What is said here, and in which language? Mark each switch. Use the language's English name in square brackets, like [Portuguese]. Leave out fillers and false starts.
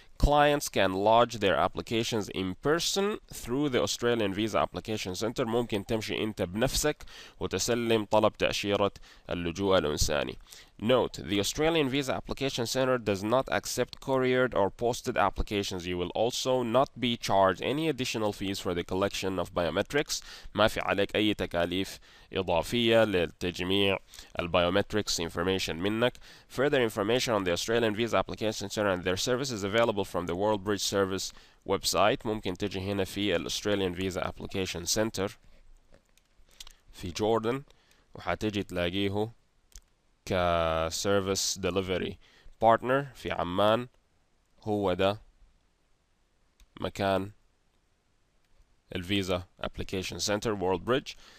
[English] Clients can lodge their applications in person through the Australian Visa Application Center. [Arabic] ممكن تمشي انت بنفسك وتسلم طلب تأشيرة اللجوء الإنساني. [English] Note, the Australian Visa Application Center does not accept couriered or posted applications. You will also not be charged any additional fees for the collection of biometrics. [Arabic] ما في عليك أي تكاليف إضافية لتجميع البيومتريكس information منك. [English] Further information on the Australian Visa Application Center and their service is available from the World Bridge Service website. [Arabic] ممكن تجي هنا في Australian Visa Application Center في جوردن وحتجي تلاقيه كسيرفيس ديليفري بارتنر في عمان. هو ده مكان الفيزا ابلكيشن سنتر وورلد بريدج.